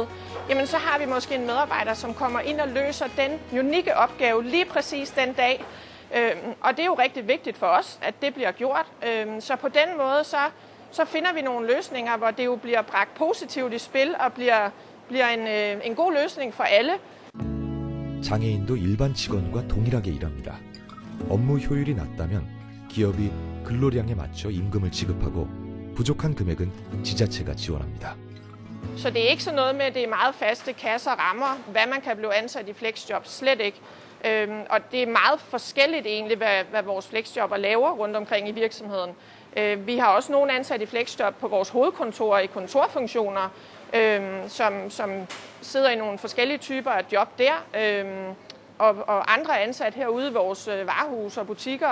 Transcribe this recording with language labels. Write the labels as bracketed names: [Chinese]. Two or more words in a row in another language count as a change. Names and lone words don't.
[Danish] Jamen så har vi måske en medarbejder, som kommer ind og løser den unikke opgave lige præcis den dag. Og det er jo rigtig vigtigt for os, at det bliver gjort. Så på den måde, så finder vi nogle løsninger, hvor det jo bliver bragt positivt i spil og bliver en god løsning for alle. [Korean] 장애인도 일반 직원과 동일하게 일합니다. 업무 효율이 낮다면 기업이 근로량에 맞춰 임금을 지급하고 부족한 금액은 지자체가 지원합니다. [Danish] Så det er ikke sådan noget med, at det er meget faste kasser og rammer, hvad man kan blive ansat i flexjob. Slet ikke. Og det er meget forskelligt egentlig, hvad vores flexjobber laver rundt omkring i virksomheden. Vi har også nogle ansat i flexjob på vores hovedkontorer i kontorfunktioner, som sidder i nogle forskellige typer af job der, og andre ansat herude i vores varehus og butikker.